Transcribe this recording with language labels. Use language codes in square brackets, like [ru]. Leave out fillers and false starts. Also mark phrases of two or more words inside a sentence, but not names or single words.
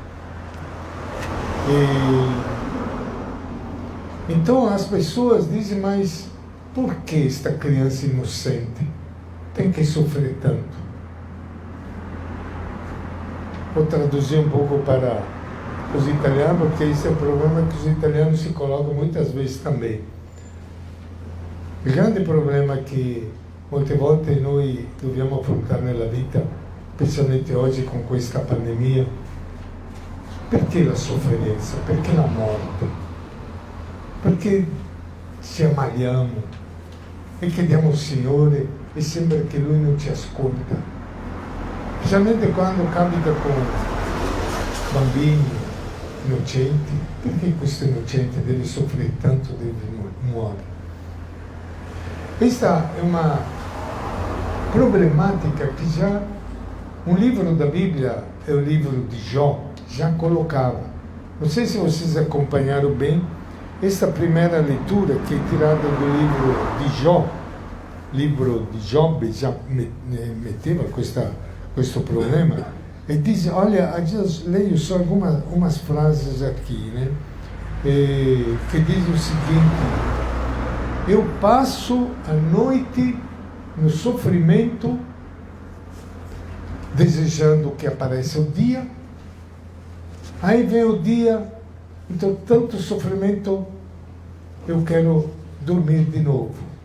[pt] Então as pessoas dizem: mas por que esta criança inocente tem que sofrer tanto? Vou traduzir um pouco para os italianos, porque esse é o problema que os italianos se colocam muitas vezes também. O grande problema que [it] molte volte noi dobbiamo affrontare nella vita, specialmente oggi con questa pandemia, perché la sofferenza, perché la morte, perché ci ammaliamo e chiediamo al Signore e sembra che Lui non ci ascolta, specialmente quando capita con bambini inocenti. Perché questo innocente deve soffrire tanto, deve muore? Questa è una problematica che già [pt] un livro da Bíblia, é o livro de Jó, já colocava. Não sei se vocês acompanharam bem esta primeira leitura que é tirada do livro de Jó. [it] libro di Giobbe già metteva questo problema, e dice, [pt] olha, leio só umas frases aqui, né? Que diz o seguinte: eu passo a noite no sofrimento, desejando que apareça o dia, aí vem o dia, então tanto sofrimento, eu quero dormir de novo.